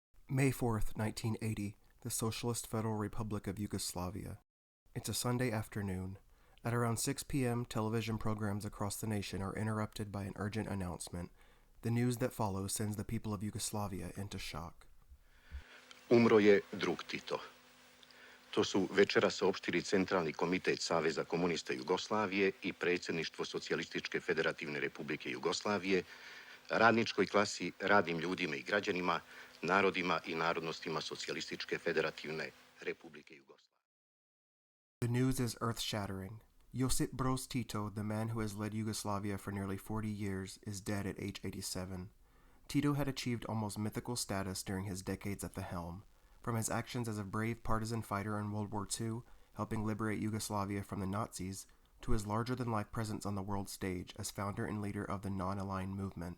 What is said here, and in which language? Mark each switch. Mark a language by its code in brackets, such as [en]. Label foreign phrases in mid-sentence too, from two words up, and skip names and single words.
[en] May 4th, 1980, the Socialist Federal Republic of Yugoslavia. It's a Sunday afternoon. At around 6 p.m., television programs across the nation are interrupted by an urgent announcement. The news that follows sends the people of Yugoslavia into shock. [sr] Umro je drug Tito. To su večeras saopštili Centralni komitet Saveza komunista Jugoslavije i predsjedništvo Socijalističke federativne republike Jugoslavije, radničkoj klasi, radnim ljudima i građanima, narodima i narodnostima Socijalističke federativne republike Jugoslavije. [en] The news is earth-shattering. Josip Broz Tito, the man who has led Yugoslavia for nearly 40 years, is dead at age 87. Tito had achieved almost mythical status during his decades at the helm, from his actions as a brave partisan fighter in World War II, helping liberate Yugoslavia from the Nazis, to his larger-than-life presence on the world stage as founder and leader of the non-aligned movement.